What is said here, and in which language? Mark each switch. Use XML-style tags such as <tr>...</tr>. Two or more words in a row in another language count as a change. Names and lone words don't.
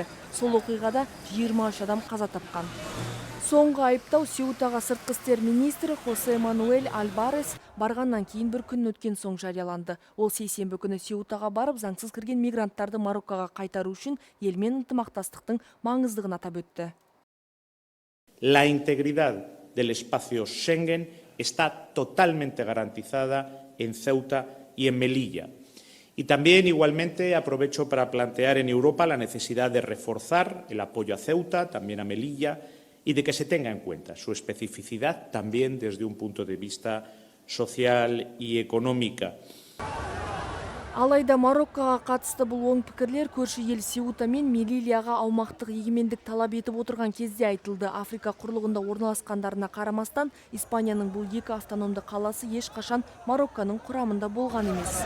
<kk>Сол оқиғада 23 адам қаза тапқан. Соңғы айыптау Сеутаға сыртқы істер министрі Хосе Мануэль Альбарес барғаннан кейін бір күн өткен соң жарияланды. Ол сейсенбі күні Сеутаға барып, заңсыз кірген мигранттарды Мароккоға қайтару үшін елмен ынтымақтастықтың маңыздығын атап өтті.</kk> <es>La integridad del espacio Schengen está totalmente garantizada en Ceuta y en Melilla. Y también, igualmente, aprovecho para plantear en Europa la necesidad de reforzar el apoyo a Ceuta, también a Melilla, y de que se tenga en cuenta su especificidad también desde un punto de vista social y económica.</es> <kk>Алайда Мароккоға қатысты бұл оң пікірлер көрші ел Сеута мен Мелильяға аумақтық егемендік талап етіп отырған кезде айтылды. Африка құрлығында орналасқандарына қарамастан, Испанияның бұл екі автономды қаласы ешқашан Марокконың құрамында болған емес.</kk>